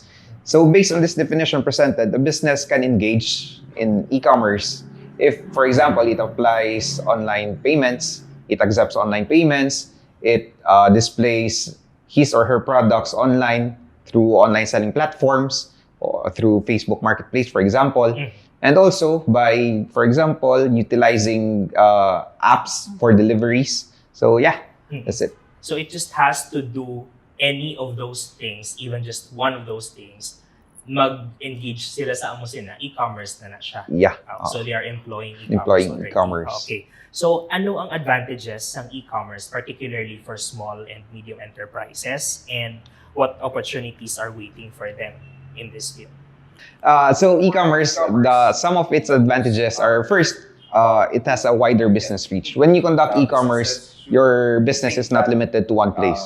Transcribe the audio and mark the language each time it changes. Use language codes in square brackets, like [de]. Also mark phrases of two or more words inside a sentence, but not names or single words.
[en] So based on this definition presented, the business can engage in e-commerce If, for example, it applies online payments, it accepts online payments, it displays his or her products online through online selling platforms or through Facebook Marketplace, for example. And also by, for example, utilizing apps for deliveries. So yeah, that's it. So it just has to do any of those things, even just one of those things, [hil] mag-engage sila sa amo sila, e-commerce na siya. [en] Yeah. So they are employing e-commerce Employing already. e-commerce. Okay. So [tl] ano ang [en] advantages ng e-commerce, particularly for small and medium enterprises, and what opportunities are waiting for them in this field? So e-commerce, some of its advantages are first, it has a wider business reach. When you conduct e-commerce, your business is not limited to one place.